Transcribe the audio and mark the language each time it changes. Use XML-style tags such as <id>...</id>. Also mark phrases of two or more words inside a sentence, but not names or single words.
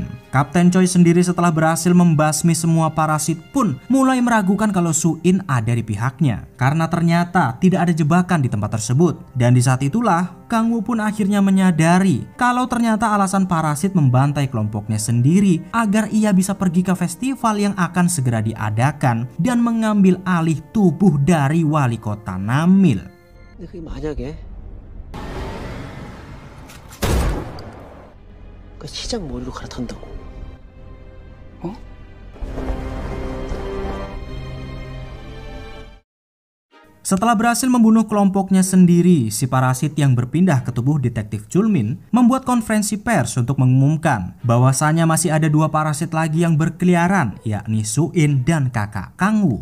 <id>Kapten Choi sendiri setelah berhasil membasmi semua parasit pun mulai meragukan kalau Su-in ada di pihaknya, karena ternyata tidak ada jebakan di tempat tersebut. Dan di saat itulah Kang-woo pun akhirnya menyadari kalau ternyata alasan parasit membantai kelompoknya sendiri agar ia bisa pergi ke festival yang akan segera diadakan dan mengambil alih tubuh dari wali kota Namil.</id> <ko>그게 만약에 그 시장 머리로 갈아탄다고.</ko> <id>Setelah berhasil membunuh kelompoknya sendiri, si parasit yang berpindah ke tubuh detektif Chulmin membuat konferensi pers untuk mengumumkan bahwasanya masih ada 2 parasit lagi yang berkeliaran, yakni Su-in dan kakak Kang-woo.</id>